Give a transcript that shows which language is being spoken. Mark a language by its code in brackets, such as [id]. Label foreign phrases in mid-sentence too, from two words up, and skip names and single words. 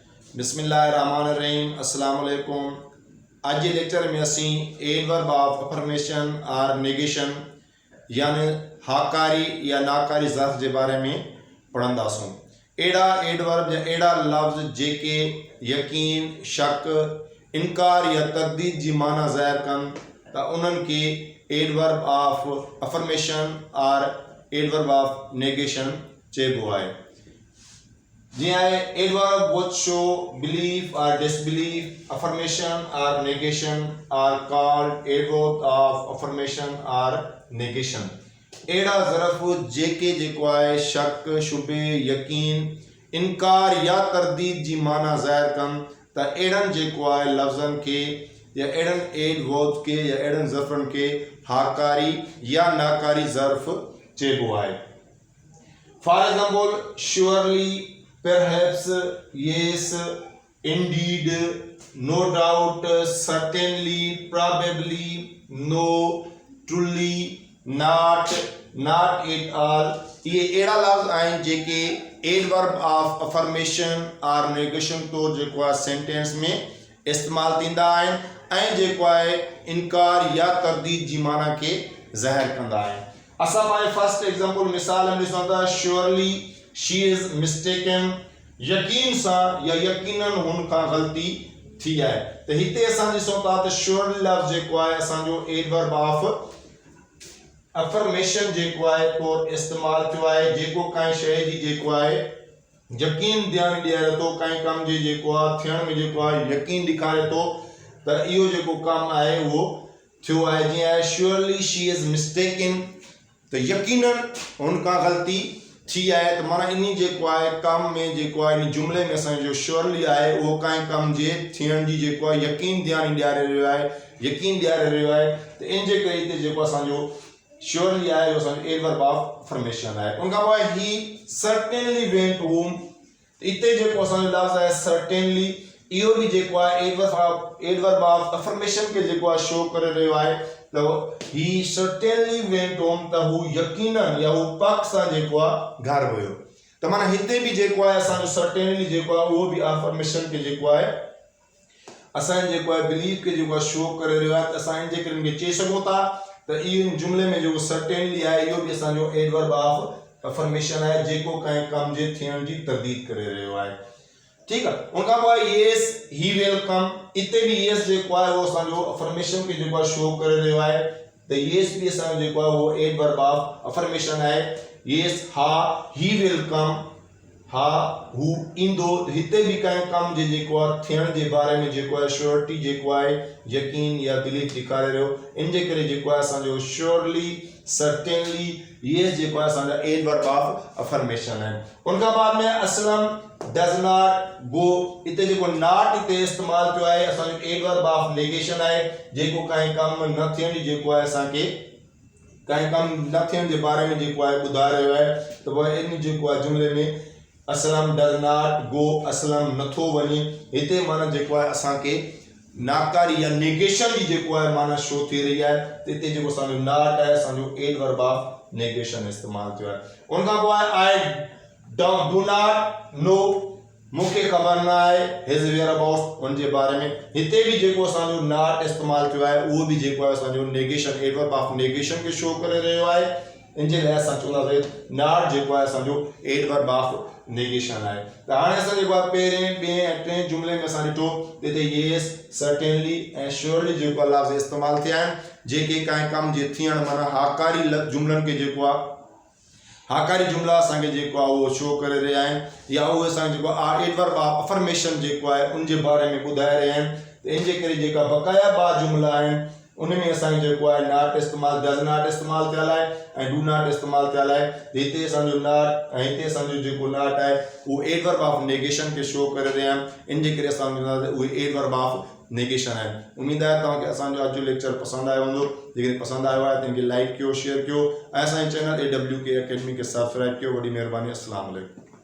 [ar] بسم الله الرحمن الرحيم السلام عليكم. [sd] आज जे लेक्चर में असी [en] adverb of affirmation [sd] और नेगेशन यानी हाकारी या नाकारी ज़र्फ़ के बारे में पढ़ंदासूं। एड़ा एडवर्ब या एड़ा लफ्ज़ जेके यकीन, शक, इनकार या तरदीद जी माना ज़ाहिर कन त उन्हनि के [en] adverb of affirmation [sd] और [en] adverb of negation [sd] चइबो आहे। जी आए [en] एडवर्ब which show belief or disbelief, affirmation or negation are called adverb of affirmation or negation। [sd] एड़ा ज़रफ़ जेके जेको आहे शक, शुबे, यकीन, इनकार या तरदीद जी माना ज़ाहिर कन त एड़न जेको आहे लफ्ज़न के या एड़न एडवर्ब के या एड़न ज़र्फ़न के हाकारी या नाकारी ज़र्फ़ चइबो आहे। [en] for example surely, perhaps, yes, indeed, no doubt, certainly, probably, no, truly, not, not at all। [sd] ये एड़ा लफ्ज़ आहिनि जेके [en] adverb of affirmation [sd] और नेगेशन तौर जेको आहे सेंटेंस में इस्तेमाल थींदा आहिनि ऐं जेको आहे इनकार या तरदीद जी माना के ज़ाहिर कंदा आहिनि। असां पंहिंजे [en] first example [sd] मिसाल में ॾिसूं था [en] surely she is mistaken, [sd] यकीन सां या यकीनन हुनखां ग़लती थी आहे। त हिते असां ॾिसूं था त surely लफ्ज़ जेको आहे असांजो [en] adverb of affirmation [sd] जेको आहे तौर इस्तेमाल थियो आहे जेको काई शइ जी जेको आहे यकीन ॾियारे थो, काई कम जे जेको आहे थियण में जेको आहे यकीन ॾेखारे थो त इहो जेको कमु आहे उहो थियो आहे। जीअं आहे [en] surely she is mistaken [sd] त यकीनन हुनखां ग़लती थी आहे। त माना इन जेको आहे कम में जेको आहे इन जुमिले में असांजो surely आहे उहो काई कम जे थियण जी जेको आहे यकीन ॾियारे रहियो आहे, यकीन ॾियारे रहियो आहे। त इन जे करे हिते जेको असांजो surely आहे उहो असांजो [en] adverb of affirmation [sd] आहे। उन खां पोइ [en] he certainly went home, [sd] हिते जेको असांजो लफ्ज़ आहे certainly इहो बि जेको आहे [en] adverb of affirmation [sd] के जेको आहे शो करे रहियो आहे। त [en] he certainly went home [sd] त हू यकीनन या हू पक सां जेको आहे घर वियो। त माना हिते बि जेको आहे असांजो certainly जेको आहे उहो बि अफर्मेशन के जेको आहे असांजे जेको आहे बिलीफ के जेको आहे शो करे रहियो आहे। त असां इन जे करे इनखे चई सघूं था त इहो जुमिले में जेको certainly आहे इहो बि असांजो [en] adverb of affirmation [sd] आहे जेको कंहिं कम जे थियण जी तरदीद करे रहियो आहे। [hi] ठीक है। [sd] उनका पोइ [en] yes he will come, [sd] इते भी yes जेको आहे वो असांजो अफर्मेशन के जेको आहे शो करे रहियो आहे। त yes भी असांजो जेको आहे वो [en] adverb of affirmation [sd] आहे। [en] yes हा he will come, [sd] हा हू ईंदो। हिते भी कंहिं कम जे जेको आहे थियण जे बारे में जेको आहे श्योरिटी जेको आहे यकीन या बिलीफ ॾेखारे रहियो। इन जे करे जेको आहे असांजो [en] surely, certainly [sd] ये जेको आहे असांजा [en] adverb of affirmation [sd] आहे। उनखां बाद में असलम, [en] does not go, [sd] इते जेको not इते इस्तेमाल थियो आहे असांजो [en] adverb of negation [sd] आहे जेको काई कम न थियण जी जेको आहे असांखे काई कम न थियण जे बारे में जेको आहे ॿुधाए रहियो आहे। त पोइ इन जेको आहे जुमिले में असलम [en] does not go, [sd] असलम नथो वञे, हिते माना जेको आहे असांखे नाकारी या नेगेशन जी जेको आहे माना शो थी रही आहे। त हिते जेको असांजो नॉट आहे असांजो [en] adverb of negation [sd] इस्तेमाल थियो आहे। उनखां पोइ आहे [en] I do not know, [sd] मूंखे ख़बर न आहे [en] his where about, [sd] उन जे बारे में। हिते भी जेको असांजो नॉट इस्तेमाल थियो आहे उहो भी जेको आहे असांजो [en] negation adverb of negation [sd] के शो करे रहियो आहे। इन जे लाइ असां चवंदासीं नॉट जेको आहे असांजो [en] adverb of negation [sd] आहे। त हाणे असां जेको आहे पहिरें ॿिएं ऐं टें जुमिले में असां ॾिठो हिते [en] yes, certainly [sd] ऐं surely जेको आहे लफ़्ज़ इस्तेमाल थिया आहिनि जेके कंहिं कम जे थियण माना हाकारी जुमिलनि के जेको आहे हाकारी जुमिला असांखे जेको आहे उहो शो करे रहिया आहिनि या उहे असांखे जेको आहे [en] adverb of affirmation [sd] जेको आहे उन जे बारे में ॿुधाए रहिया आहिनि। त इन जे करे जेका बक़ाया ॿ जुमिला आहिनि उन में असांखे जेको आहे नॉट इस्तेमाल, [en] does not [sd] इस्तेमाल थियल आहे ऐं [en] do not [sd] इस्तेमाल थियल आहे। हिते असांजो नॉट ऐं हिते असांजो जेको नॉट आहे उहो एडवर्ब ऑफ नेगेशन के शो करे रहिया आहिनि। इन जे करे असां उहे [en] adverb of negation [sd] आहे। उम्मीद आहे तव्हांखे असांजो अॼु जो लेक्चर पसंदि आयो हूंदो। जेकॾहिं पसंदि आयो आहे त इनखे लाइक कयो, शेयर कयो ऐं असांजे चैनल AWK अकेडमी खे सब्सक्राइब कयो। वॾी महिरबानी। [ar] السلام عليكم.